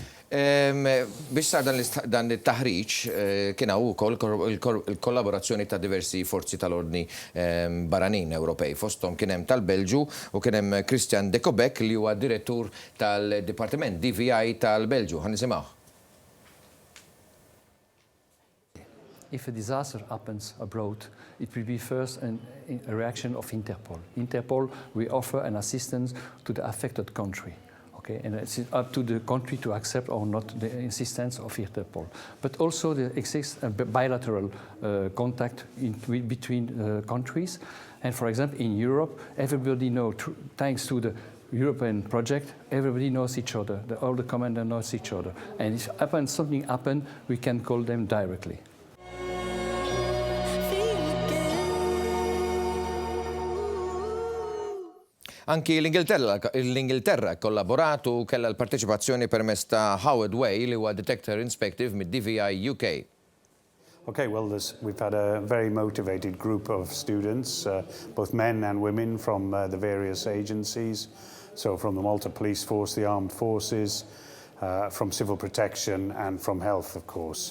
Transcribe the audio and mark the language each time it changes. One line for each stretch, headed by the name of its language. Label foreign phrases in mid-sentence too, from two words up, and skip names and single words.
Maltese: Biex sar dan il-taħriġ kien hawn ukoll il-kollaborazzjoni ta' diversi forzi tal-ordni barranin Ewropej. Fosthom kien hemm tal-Belġu u kien hemm Christian de Kobek li huwa direttur tal-Dipartiment DVI tal-Belġu. Ħa nisimgħu.
English: If a disaster happens abroad, it will be first a reaction of Interpol. Interpol, we offer an assistance to the affected country. Okay, and it's up to the country to accept or not the insistence of Interpol. But also there exists a bilateral contact between countries. And for example, in Europe, everybody knows, thanks to the European project, everybody knows each other. All the commanders know each other. And if something happens, we can call them directly.
Maltese: Anki l-Ingilterra kollaboratu kella l-parteċipazzjoni permezz ta' Howard Way li huwa
English: Detector Inspective
Maltese: mid-DVI UK.
English: Okay, well, we've had a very motivated group of students, both men and women from the various agencies. So from the Malta Police Force, the Armed Forces, from Civil Protection and from Health, of course.